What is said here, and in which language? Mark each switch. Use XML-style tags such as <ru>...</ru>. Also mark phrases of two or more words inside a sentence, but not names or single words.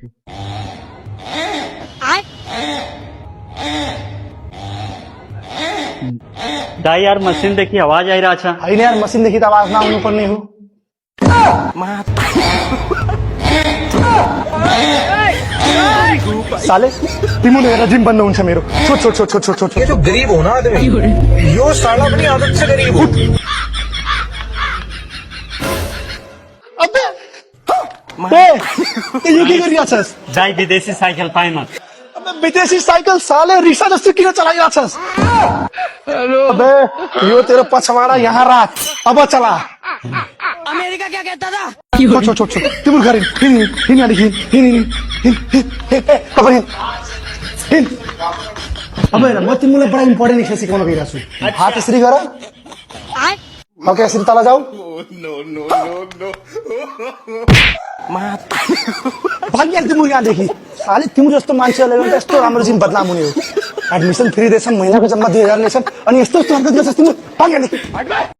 <ne>दाइ यार मशीन देखि आवाज आइरहेछ हैन यार मसिनदेखि त आवाज नआउनु पर्ने हो साले तिमीले हेर जिम बन्द हुन्छ मेरो छोट छोट छोट छोट छोट छोट</ne> <hi>ये जो गरीब हो ना आदमी यो साला अपनी आदत से गरीब हो</hi> <ne>अबे ए यो के गरिरहेछस् दाइ विदेशी साइकल पाएन अबे विदेशी साइकल साले रिक्सा जस्तो किन चलाइरहेछस् अबे यो तेरो पछवाडा यहाँ राख अब चला</ne> <hi>अमेरिका क्या कहता था</hi> <ne>छोट छोट छोट छोट तिम्रो घर हिँड हिँड हिँड हिँड हिँड हिँड अब हेर म तिमीलाई बडा</ne> <en>important exercise</en> <ne>सिकाउन गइरहेको छु हात यसरी गर ओके यसरी तल जाऊ भाग्याल तिम्रो यहाँदेखि साले तिम्रो जस्तो मान्छेहरूलाई त यस्तो राम्रो जिम बदनाम हुने हो</ne> <en>admission free</en> <ne>दिएछ महिनाको जम्मा 2000 लिएछन् अनि यस्तो हरकत गर्छस् तिम्रो भाग्यादेखि</ne>